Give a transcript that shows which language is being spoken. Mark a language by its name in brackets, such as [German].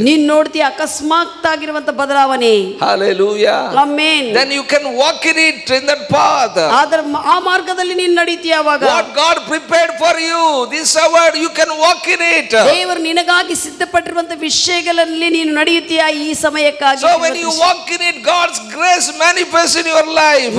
[Kannada] ನೀನು ನೋಡ್ತೀಯ ಅಕಸ್ಮಾತ್ ಆಗಿರುವಂತ ಬದಲಾವಣೆ. [English] Hallelujah. Amen. Then you can walk in it, in that path. [Kannada] ಆ ಮಾರ್ಗದಲ್ಲಿ ನೀನು ನಡೀತೀಯ. ಆವಾಗ [English] what God prepared for you this hour, you can walk in it. [Kannada] ದೇವರು ನಿನಗಾಗಿ ಸಿದ್ಧಪಟ್ಟಿರುವಂತ ವಿಷಯಗಳಲ್ಲಿ ನೀನು ನಡೆಯುತ್ತೀಯ ಈ ಸಮಯಕ್ಕಾಗಿ. [English] So when you walk in it, God's grace manifests in your life.